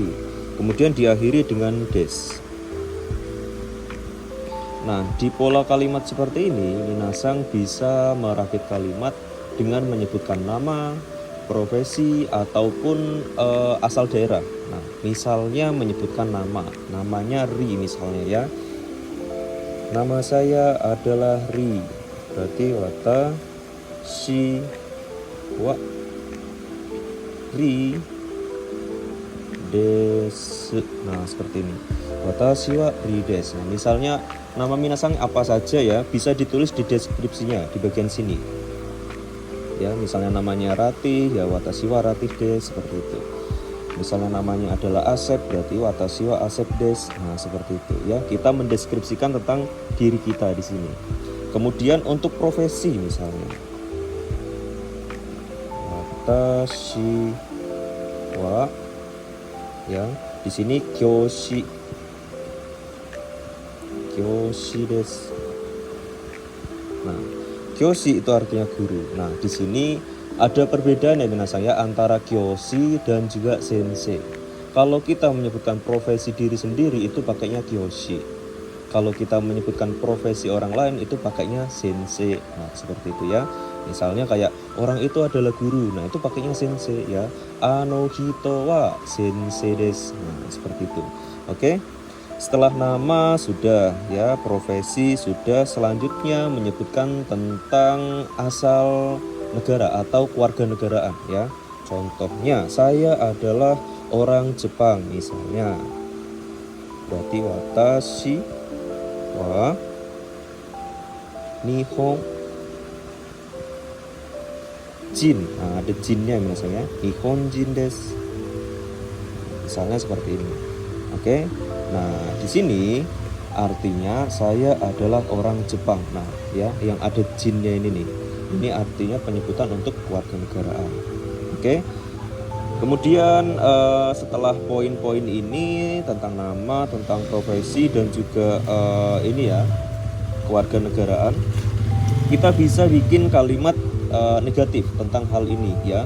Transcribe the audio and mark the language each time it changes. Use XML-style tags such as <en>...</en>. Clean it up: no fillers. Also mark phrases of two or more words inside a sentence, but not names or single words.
<id>Kemudian diakhiri dengan des. Nah, di pola kalimat seperti ini, minasang bisa merakit kalimat dengan menyebutkan nama, profesi, ataupun asal daerah. Nah, misalnya menyebutkan namanya Ri misalnya ya. Nama saya adalah Ri, berarti</id> <ja>私はRiです.</ja> <id>Nah, seperti ini.</id> <ja>私はRiです.</ja> <id>Nah, misalnya nama minasang apa saja ya, bisa ditulis di deskripsinya di bagian sini. Ya, misalnya namanya Ratih, ya</id> <ja>watashi wa Ratih desu,</ja> <id>seperti itu. Misalnya namanya adalah Asep, berarti</id> <ja>私はAsepです.</ja> <id>Nah, seperti itu ya. Kita mendeskripsikan tentang diri kita di sini. Kemudian untuk profesi misalnya,</id> <ja>私は</ja> <id>ya, di sini</id> <ja>教師です.</ja> <id>Nah, kyoshi itu artinya guru. Nah, di sini ada perbedaan ya minasang ya antara kyoshi dan juga sensei. Kalau kita menyebutkan profesi diri sendiri itu pakainya kyoshi. Kalau kita menyebutkan profesi orang lain itu pakainya sensei. Nah, seperti itu ya. Misalnya kayak orang itu adalah guru. Nah, itu pakainya sensei ya.</id> <ja>あの人は先生です.</ja> <id>Nah, seperti itu. Oke. Setelah nama sudah ya, profesi sudah, selanjutnya menyebutkan tentang asal negara atau kewarganegaraan ya. Contohnya saya adalah orang Jepang misalnya.</id> <ja>Berarti 私は日本人.</ja> <id>Nah, ada jinnya misalnya</id> <ja>日本人です.</ja> <id>Misalnya seperti ini. Oke. Nah, di sini artinya saya adalah orang Jepang. Nah, ya, yang ada jinnya ini nih. Ini artinya penyebutan untuk kewarganegaraan. Oke. Kemudian setelah poin-poin ini tentang nama, tentang profesi dan juga ini ya, kewarganegaraan, kita bisa bikin kalimat negatif tentang hal ini ya.</id>